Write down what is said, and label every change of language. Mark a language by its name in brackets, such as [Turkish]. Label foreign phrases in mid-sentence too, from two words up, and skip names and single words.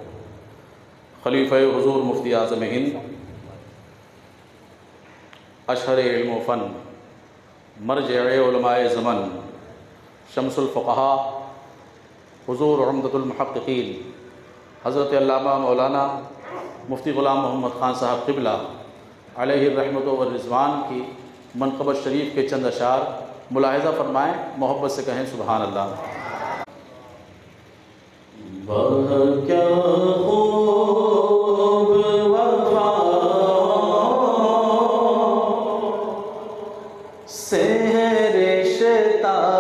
[Urdu] خلیفہ حضور مفتی اعظم ہند، اشہر علم و فن، مرجع علمائے زمن، شمس الفقہا، حضور عمدۃ المحققین حضرت علامہ مولانا مفتی غلام محمد خان صاحب قبلہ [Arabic] عليه رحمة و رضوان [Urdu] کی منقبت شریف کے چند اشعار ملاحظہ فرمائیں. محبت سے کہیں [Arabic] سبحان الله. [Urdu] وہ کیا خوب وفا سے رشتہ